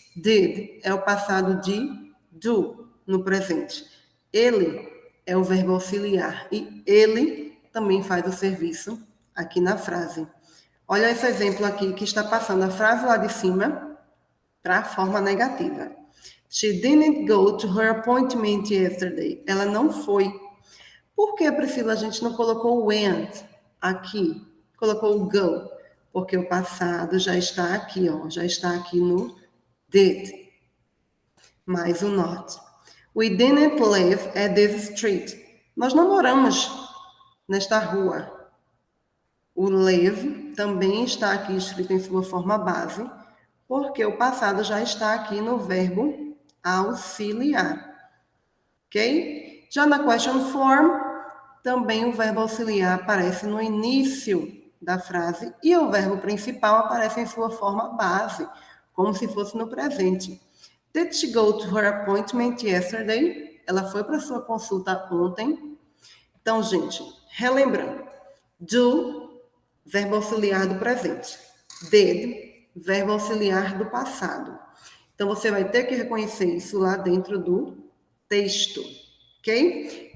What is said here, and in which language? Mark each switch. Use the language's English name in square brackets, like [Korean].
[Portuguese] Did é o passado de do no presente. Ele é o verbo auxiliar e ele também faz o serviço aqui na frase. Olha esse exemplo aqui que está passando a frase lá de cima para a forma negativa. [English] She didn't go to her appointment yesterday. [Portuguese] Ela não foi. Por que, Priscila, a gente não colocou went aqui? Colocou o go? Porque o passado já está aqui, ó. Já está aqui no did. Mais o not. [English] We didn't live at this street. [Portuguese] Nós não moramos nesta rua. O live também está aqui escrito em sua forma base, porque o passado já está aqui no verbo auxiliar. Ok? Já na question form, também o verbo auxiliar aparece no início da frase e o verbo principal aparece em sua forma base, como se fosse no presente. [English] Did she go to her appointment yesterday? [Portuguese] Ela foi para sua consulta ontem. Então, gente, relembrando. Do, verbo auxiliar do presente. Did, verbo auxiliar do passado. Então, você vai ter que reconhecer isso lá dentro do texto, ok?